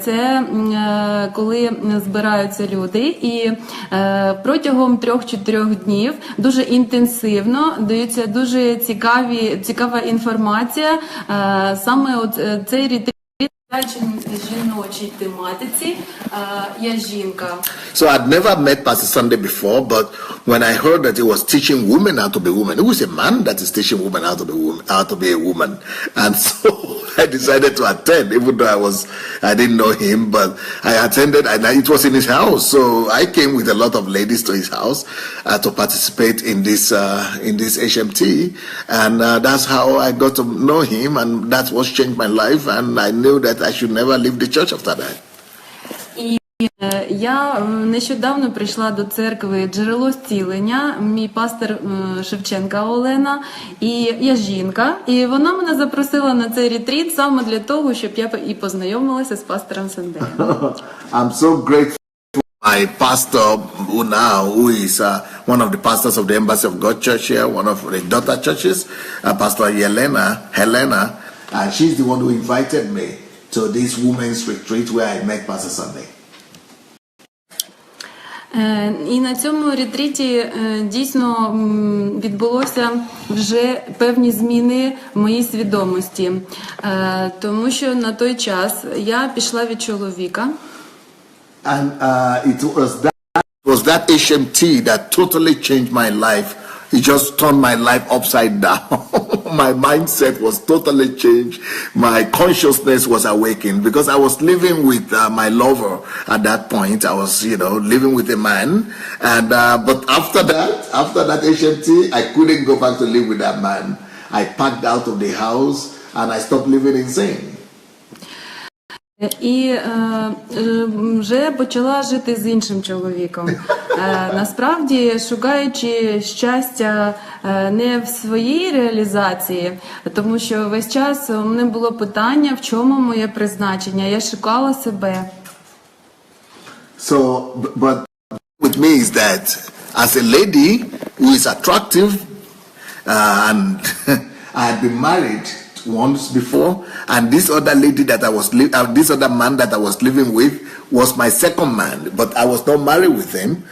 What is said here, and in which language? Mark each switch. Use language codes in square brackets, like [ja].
[uk] Це коли збираються люди і протягом 3-4 днів дуже інтенсивно дається дуже цікава інформація. Саме от цей ретрит жіночій тематиці. Я жінка. [en] So I'd never met Pastor Sunday before, but when I heard that he was teaching women how to be women, who is a man that is teaching women how to be a woman? And so I decided to attend, even though I didn't know him, but I attended, and it was in his house. So I came with a lot of ladies to his house to participate in this HMT, and that's how I got to know him, and that's what changed my life, and I knew that I should never leave the church after that. [uk] Я нещодавно прийшла до церкви «Джерело зцілення», мій пастор Шевченка Олена, і я жінка, і вона мене запросила на цей ретріт саме для того, щоб я і познайомилася з пастором Сандеєм. [en] I'm so grateful to my pastor who is one of the pastors of the Embassy of God Church here, one of the daughter churches, Pastor Helena, and she's the one who invited me to this women's retreat where I met Pastor Sunday. [uk] І на цьому ретріті дійсно відбулося вже певні зміни в моїй свідомості, тому що на той час я пішла від чоловіка. [en] And it was that HMT that totally changed my life. It just turned my life upside down. My mindset was totally changed. My consciousness was awakened because I was living with my lover at that point. I was, living with a man. And but after that HMT, I couldn't go back to live with that man. I packed out of the house and I stopped living in sin. [uk] І вже почала жити з іншим чоловіком. Насправді, шукаючи щастя не в своїй реалізації, тому що весь час у мене було питання, в чому моє призначення. Я шукала себе. [en] So, but with me is that as a lady who is attractive and I had been married once before, and this other lady that this other man that I was living with was my second man, but I was not married with him.